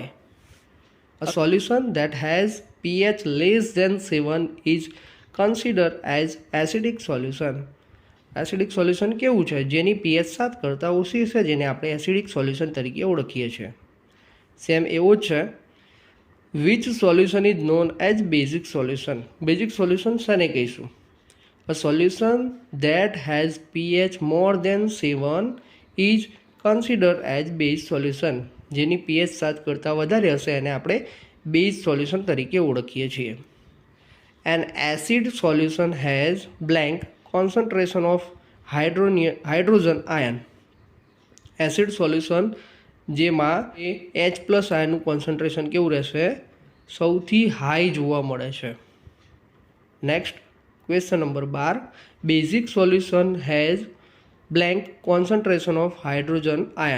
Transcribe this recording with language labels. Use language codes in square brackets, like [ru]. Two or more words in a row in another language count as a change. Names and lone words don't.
[en] a solution that has pH less than 7 is consider as acidic solution. acidic solution [gu] કેવું છે? જેની પીએચ 7 કરતાં ઓછી છે, જેને આપણે [en] acidic solution [gu] તરીકે ઓળખીએ છીએ. [en] સેમ [gu] એવો જ છે, [en] which solution is known as basic solution? basic solution [gu] શેને કહીશું? [en] A solution that has pH more than 7 is consider as base solution, [gu] જેની pH 7 કરતાં વધારે હશે એને આપણે [en] base solution [gu] તરીકે ઓળખીએ છીએ. [en] An acid solution has blank concentration of hydrogen ion. acid solution [gu] જેમાં એ H+ આયનનું કોન્સન્ટ્રેશન કેવું રહેશે? સૌથી હાઈ જોવા મળે છે. [en] next question number [gu] 12. [en] basic solution has blank concentration of hydrogen ion.